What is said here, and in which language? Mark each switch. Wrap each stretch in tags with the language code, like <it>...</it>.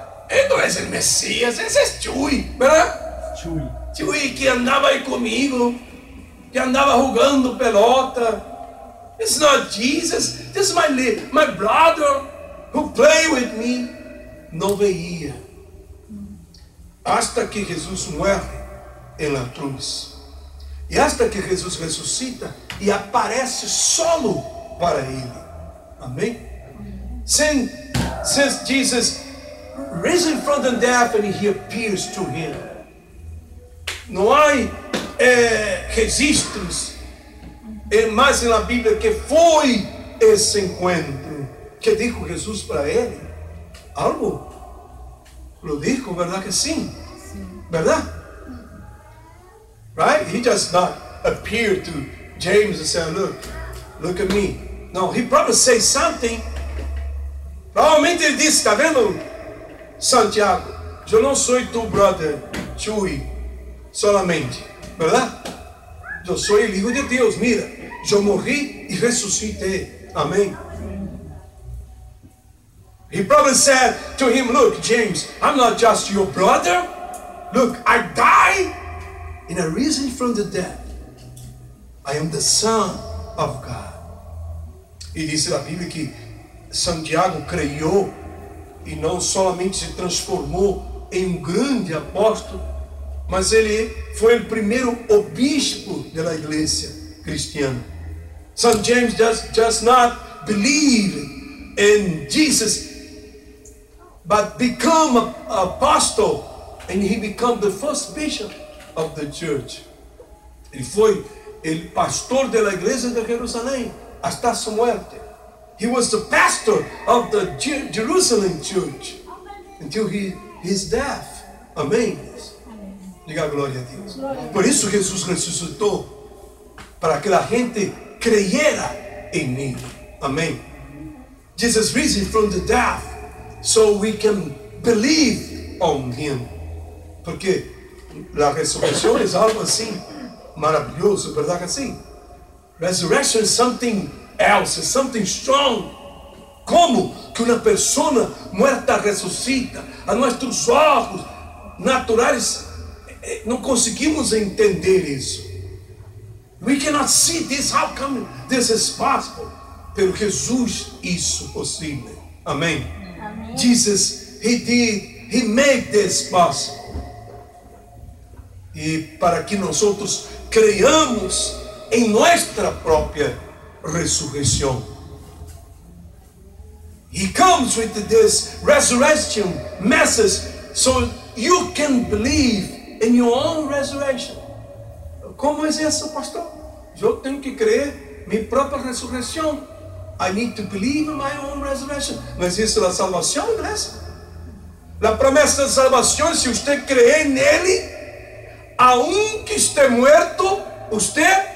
<pt>Ele não é o Messias, esse é Chui, Chui que andava aí comigo, que andava jogando pelota.</pt> <en>It's not Jesus, this is my brother who play with me.</en> <pt>Não veia hasta que Jesus morre em la cruz, e hasta que Jesus ressuscita e aparece solo para ele. Amém?</pt> <en>Since Jesus risen from the dead and he appears to him,</en> <pt>não há registros mais na Bíblia que foi esse encontro que dijo Jesus para ele. Algo lo dijo, verdade que sim? Verdade? Right?</pt> <en>He just not appeared to James and said, look at me. No, he probably said something.</en> <pt>Provavelmente ele disse, está vendo, Santiago, eu não sou tu brother Chui solamente, verdade? Eu sou o Filho de Deus, mira, eu morri e ressuscitei. Amém?</pt> <en>He probably said to him, look, James, I'm not just your brother. Look, I died and I risen from the dead. I am the Son of God.</en> <pt>E diz a Bíblia que Santiago creu e não somente se transformou em grande apóstolo, mas ele foi o primeiro obispo da igreja cristiana.</pt> <en>St. James does not believe in Jesus, but become an apostle, and he became the first bishop of the church.</en> <pt>Ele foi o pastor da igreja de Jerusalém hasta sua morte.</pt> <en>He was the pastor of the Jerusalem church until his death.</en> <pt>Amém? Diga glória a Deus. Por isso Jesus ressuscitou, para que a gente creiera em Ele. Amém?</pt> <en>Jesus risen from the dead, so we can believe on Him.</en> <pt>Porque a ressurreição é algo assim maravilhoso, verdade assim?</pt> <en>Resurrection is something else, is something strong.</en> <pt>Como que uma pessoa morta ressuscita? A nossos olhos naturais não conseguimos entender isso.</pt> <en>We cannot see this. How come this is possible?</en> <pt>Pero Jesus isso possível. Amém.</pt> <en>Jesus, He made this possible.</en> <pt>E para que nós outros creiamos em nossa própria ressurreição.</pt> <en>He comes with this resurrection message so you can believe in your own resurrection.</en> <pt>Como é isso, pastor? Eu tenho que crer minha própria ressurreição.</pt> <en>I need to believe in my own resurrection.</en> <pt>Mas isso é a salvação, igreja? A promessa da salvação, se você crer nele,</pt> <es>aunque esté muerto, usted</es>